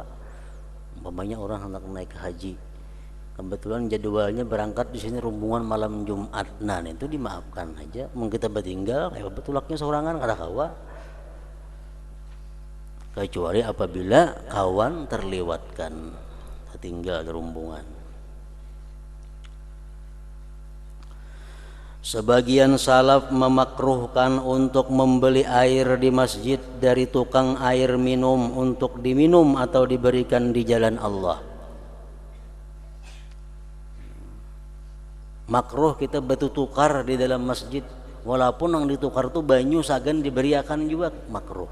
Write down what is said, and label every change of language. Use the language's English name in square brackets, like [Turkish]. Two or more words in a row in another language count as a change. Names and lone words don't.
[Indonesian] Umpamanya orang hendak naik ke haji, kebetulan jadwalnya berangkat di sini rombongan malam Jumat, nah itu dimaafkan aja. [Banjar] Mungkin kita bertinggal kayak betulaknya sorangan kada kawa. Kecuali apabila kawan terliwatkan, tertinggal di rombongan. [Indonesian] Sebagian salaf memakruhkan untuk membeli air di masjid dari tukang air minum untuk diminum atau diberikan di jalan Allah. Makruh kita bertukar di dalam masjid, walaupun yang ditukar itu [Banjar] banyu sagan diberiakan [Indonesian] juga makruh.